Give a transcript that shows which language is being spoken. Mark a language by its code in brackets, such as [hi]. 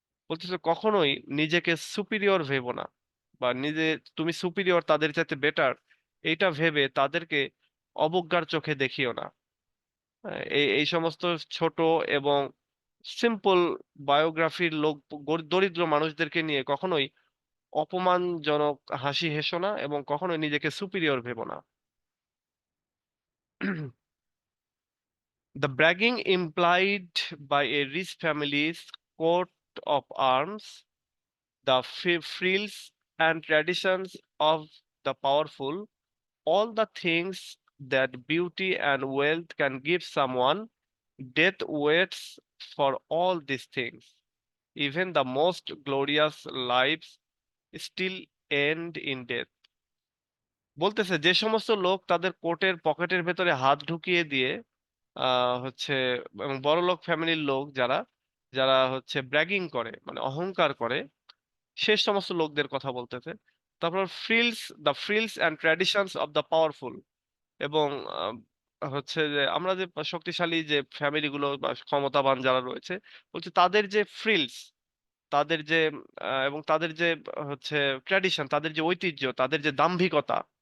[bn] বলতেছে কখনোই নিজেকে সুপিরিয়র ভেবো না, বা তুমি সুপিরিয়র, তাদের চাইতে বেটার, এইটা ভেবে তাদেরকে অবজ্ঞার চোখে দেখিও না। এই এই সমস্ত ছোট এবং সিম্পল বায়োগ্রাফির লোক, দরিদ্র মানুষদেরকে নিয়ে কখনোই অপমানজনক হাসি হেসো না, এবং কখনোই নিজেকে সুপিরিয়র ভেবো না। [en] The bragging implied by a rich family's coat of arms, the frills and traditions of the powerful, all the things that beauty and wealth can give someone, death waits for all these things. Even the most glorious lives still end in death. [bn] বলতেছে যে সমস্ত লোক তাদের কোটের পকেটের ভেতরে হাত ঢুকিয়ে দিয়ে হচ্ছে, এবং বড়লোক ফ্যামিলির লোক যারা, যারা হচ্ছে ব্র্যাগিং করে মানে অহংকার করে, সে সমস্ত লোকদের কথা বলতেছে। তারপর [en] frills and traditions of the powerful, [bn] এবং হচ্ছে যে আমরা যে শক্তিশালী যে ফ্যামিলি গুলো বা ক্ষমতাবান যারা রয়েছে, বলছে তাদের যে ফ্রিলস, তাদের যে এবং তাদের যে হচ্ছে ট্র্যাডিশন, তাদের যে ঐতিহ্য, তাদের যে দাম্ভিকতা।